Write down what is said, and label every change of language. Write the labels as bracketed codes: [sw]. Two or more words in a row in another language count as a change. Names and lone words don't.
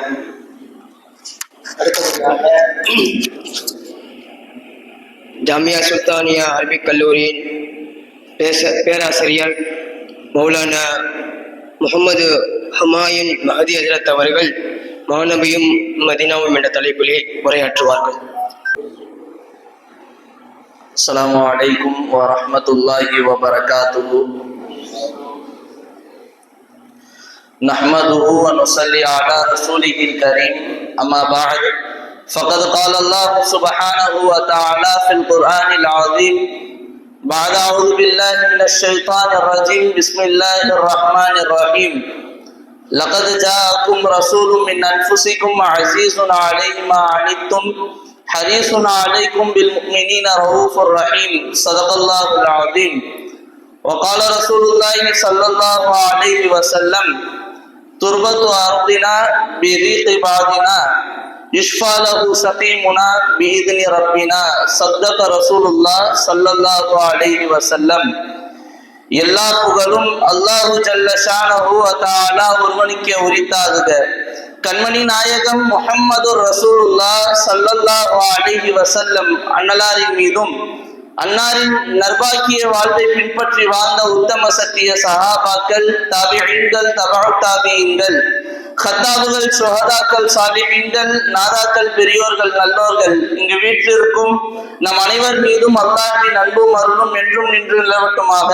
[ta] அடுத்ததாக ஜாமியா சுல்தானியா அரபிக் கல்லூரியின் பேராசிரியர் மௌலானா முகமது ஹுமாயூன் மஹதி ஹஜ்ரத் அவர்கள் மாநபியும் மதீனாவும் என்ற தலைப்பிலே உரையாற்றுவார்கள். [ar] السلام عليكم ورحمة الله وبركاته. نحمده و نصلي على رسوله الكريم. أما بعد. فقد قال الله سبحانه وتعالى في القرآن العظيم بعد أعوذ بالله من الشيطان الرجيم بسم الله الرحمن الرحيم لقد جاءكم رسول من أنفسكم عزيز عليه ما عنتم حريص عليكم بالمؤمنين رؤوف رحيم صدق الله العظيم. وقال رسول الله صلى الله عليه وسلم تربة أرضنا بريق بعضنا يشفى له سقيمنا بإذن ربنا صدق رسول الله صلى الله عليه وسلم. [ta] எல்லா புகழும் அல்லாஹு [ar] جل شأنه و تعالى [ta] ஒருவனுக்கே உரித்தாகுக. கண்மணி நாயகம் முஹம்மது [ar] رسول الله صلى الله عليه وسلم [ta] அன்னலாரின் மீதும் அன்னாரின் நர்பாக்கிய வாழ்வை பின்பற்றி வாழ்ந்த உத்தம சத்திய சஹாபாக்கள், தாபிஈன்கள், தபஉ தாபிஈன்கள், கத்தாபுகள், சுஹதாக்கள், சாலிஹீன்கள், நாதாக்கள், பெரியோர்கள், நல்லோர்கள் இங்கு வீற்றிருக்கும் நம் அனைவர் மீதும் அல்லாஹ்வின் அன்பும் அருளும் என்றும் நின்று நிலவட்டுமாக.